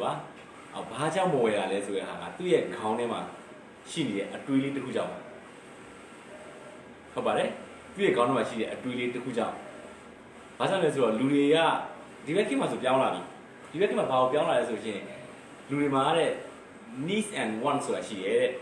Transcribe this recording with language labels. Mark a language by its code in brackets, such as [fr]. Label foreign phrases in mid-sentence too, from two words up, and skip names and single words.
[my] ပါဘာကြောင့်မဝယ်တာလဲဆိုတဲ့ဟာကသူ့ရဲ့ခေါင်းထဲမှာရှိနေတဲ့အတွေးလေးတစ်ခုကြောင့်ဟုတ်ပါတယ်သူ့ရဲ့ခေါင်းထဲမှာရှိတဲ့အတွေးလေးတစ်ခုကြောင့်ဘာကြောင့်လဲဆိုတော့လူ တွေကဒီဘက်ခေတ်မှာဆိုပြောင်းလာပြီဒီဘက်ခေတ်မှာဘာကိုပြောင်းလာလဲဆိုရင်လူတွေမှာတဲ့ [en] needs and wants [my] ဆိုတာရှိရဲ့တဲ့